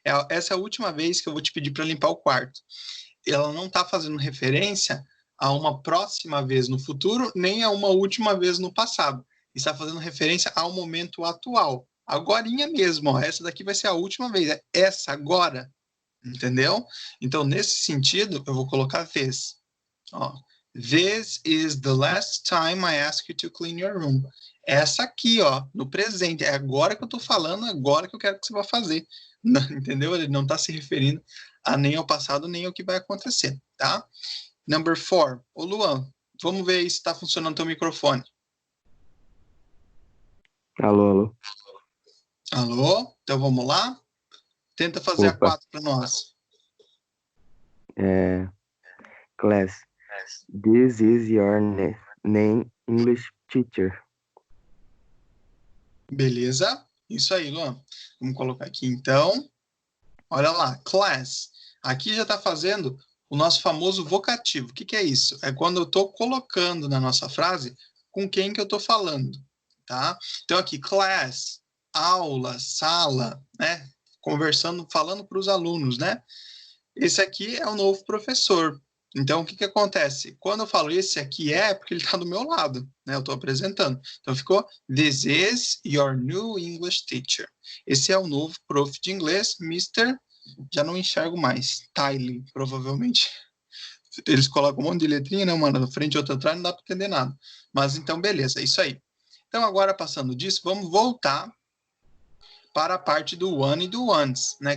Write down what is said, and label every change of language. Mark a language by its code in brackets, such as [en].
[pt] Essa é a última vez que eu vou te pedir para limpar o quarto. Ela não está fazendo referência a uma próxima vez no futuro, nem a uma última vez no passado. Está fazendo referência ao momento atual. Agorinha mesmo, ó. Essa daqui vai ser a última vez. É essa, agora. Entendeu? Então, nesse sentido, eu vou colocar this. Ó. [en] This is the last time I ask you to clean your room. [pt] Essa aqui, ó, no presente. É agora que eu tô falando, agora que eu quero que você vá fazer. Não, entendeu? Ele não está se referindo a nem ao passado, nem ao que vai acontecer, tá? [en] Number 4. [pt] Ô, Luan, vamos ver se está funcionando o teu microfone. Alô? Alô? Então vamos lá? Tenta fazer a 4 para nós. [en] Class, this is your name English teacher. [pt] Beleza? Isso aí, Luan. Vamos colocar aqui então. Olha lá, class. Aqui já está fazendo o nosso famoso vocativo. O que é isso? É quando eu estou colocando na nossa frase com quem que eu estou falando, tá? Então aqui, class, aula, sala, né? Conversando, falando para os alunos, né? Esse aqui é o novo professor. Então, o que acontece? Quando eu falo esse aqui porque ele está do meu lado, né? Eu estou apresentando. Então, ficou, [en] this is your new English teacher. [pt] Esse é o novo prof de inglês, Mr. Já não enxergo mais. Tylee, provavelmente. Eles colocam um monte de letrinha, né? Uma na frente e outra atrás, não dá para entender nada. Mas, então, beleza, é isso aí. Então, agora, passando disso, vamos voltar para a parte do one e do ones, né?